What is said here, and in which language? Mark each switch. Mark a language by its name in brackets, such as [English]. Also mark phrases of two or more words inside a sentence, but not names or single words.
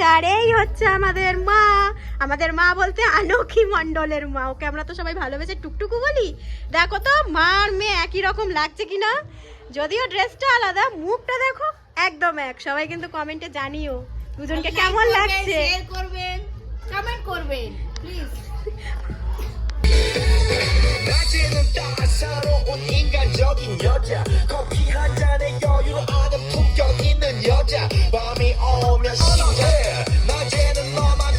[Bangla] আর এই হচ্ছে আমাদের মা, আমাদের মা বলতে আনৌখি মণ্ডলের মা। ওকে আমরা তো সবাই ভালোবেসে টুকটুকু বলি। দেখো তো মার মেয়ে একই রকম লাগছে কিনা, যদিও ড্রেসটা আলাদা, মুখটা দেখো একদম এক। সবাই কিন্তু কমেন্টে জানিও দুজনকে কেমন লাগছে, শেয়ার করবেন, কমেন্ট করবেন প্লিজ। [Korean] 낮에는 따사로운 인간적인 여자 커피 한 잔에 여유를 아는 품격 있는 여자 밤이 오면 심장해 낮에는 너만큼